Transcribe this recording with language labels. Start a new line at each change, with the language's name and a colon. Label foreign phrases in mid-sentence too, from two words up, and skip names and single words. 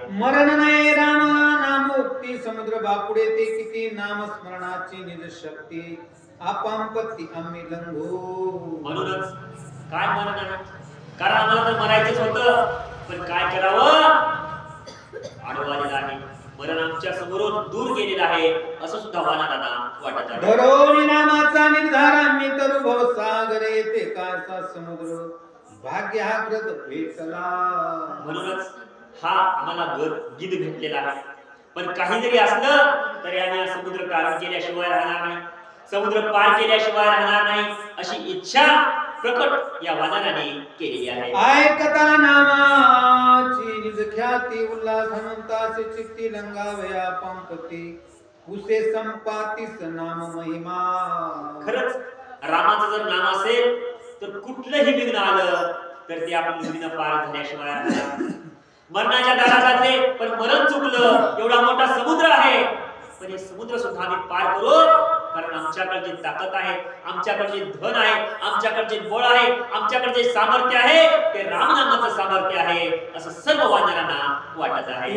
Marathi: मरण नाही राम नामोक्ती समुद्र बापुडे ते किती नामस्मरणाची निज शक्ती आपांपत्ती आम्ही लंघू. म्हणूनच काय मरण आहे? कारण आम्हाला तर मरायचंच होतं, पण काय करावं? आडवालेलं आहे. मरण आमच्या समोरून दूर गेलेलं आहे असं सुद्धा वानरांना वाटत आहे. धरोनी नामाचा निर्धार आम्ही तरु भव सागरे ते कासा समुद्र भाग्याग्रत भेटला. म्हणूनच हा आम्हाला गिद भेटलेला आहे. पण काही जरी असलं तरी आम्ही हा समुद्र पार केल्याशिवाय राहणार नाही, समुद्र पार केल्याशिवाय राहणार नाही अशी इच्छा प्रकट या वानराने केलेली आहे. ऐकता नामाची निज ख्याती उल्हास हनुमंतासे चित्ती लंगावे आपांपती उसे संपातीस नाम महिमा. खरंच रामाचं जर नाम असेल तर कुठलंही विघ्न आलं तर ते आपण विघ्न पार झाल्याशिवाय राहणार. मरणाच्या दारात आले पण मरण चुकलं, एवढा मोठा समुद्र आहे पण हे समुद्र सुद्धा आम्ही पार करू, कारण आमच्याकडे जी ताकद आहे, आमच्याकडे जे धन आहे, आमच्याकडे जे बळ आहे, आमच्याकडे जे सामर्थ्य आहे ते रामनामाचं सामर्थ्य आहे असं सर्व वानरांना वाटत आहे.